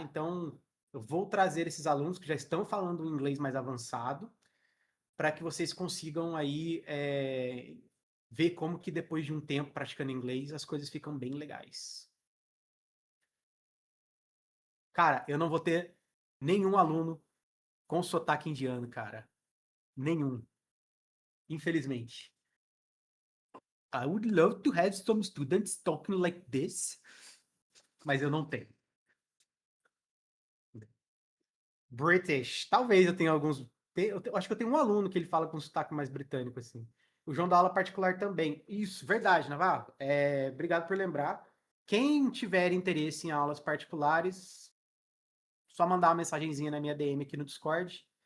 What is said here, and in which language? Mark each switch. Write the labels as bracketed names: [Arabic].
[Portuguese] Então, eu vou trazer esses alunos que já estão falando inglês mais avançado, para que vocês consigam aí ver como que depois de um tempo praticando inglês as coisas ficam bem legais. Cara, eu não vou ter nenhum aluno com sotaque indiano, cara. Nenhum. Infelizmente. [English] I would love to have some students talking like this, [Portuguese] mas eu não tenho. British. Talvez eu tenha alguns. Eu acho que eu tenho um aluno que ele fala com sotaque mais britânico, assim. O João da aula particular também. Isso, verdade, Navarro. Obrigado por lembrar. Quem tiver interesse em aulas particulares, só mandar uma mensagenzinha na minha DM aqui no Discord.